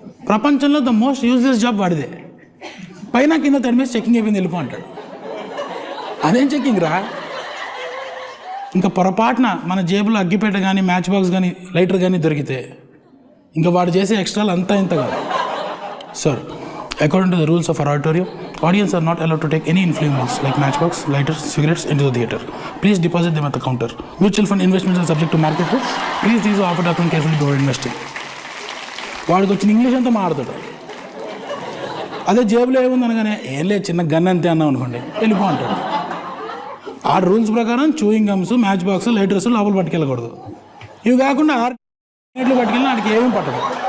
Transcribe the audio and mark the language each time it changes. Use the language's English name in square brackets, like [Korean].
[Telugu] ప్రపంచంలో [English] the most useless job [Telugu] వాడిదే. పైన కింద తడిమేసి చెక్కింగ్ అయిపోయింది వెళ్ళిపో అంటాడు. అదేం చెక్కింగ్ రా? ఇంకా పొరపాటున మన జేబులో అగ్గిపేట కానీ, మ్యాచ్ బాక్స్ కానీ, లైటర్ కానీ దొరికితే ఇంకా వాడు చేసే ఎక్స్ట్రాలు అంతా ఇంత కాదు. [English] Sir, according to the rules of our auditorium, audience are not allowed to take any inflammable like matchbox, lighters, cigarettes into the theater. Please deposit them at the counter. Mutual fund investments are subject to market risk. Please use the offer document carefully before investing. [Telugu] వాడికి వచ్చిన English అంతా మాట్లాడతాడు. అదే జేబులో ఏముంది అనగానే ఏం లేదు చిన్న గన్ అంతే అన్నాం అనుకోండి, వెళ్ళిపో అంటాడు. ఆ రూల్స్ ప్రకారం chewing gums, match box, lighters లోపల పట్టుకెళ్ళకూడదు. ఇవి కాకుండా 6 గంటలు పట్టుకెళ్ళినా వాడికి ఏమీ పట్టదు.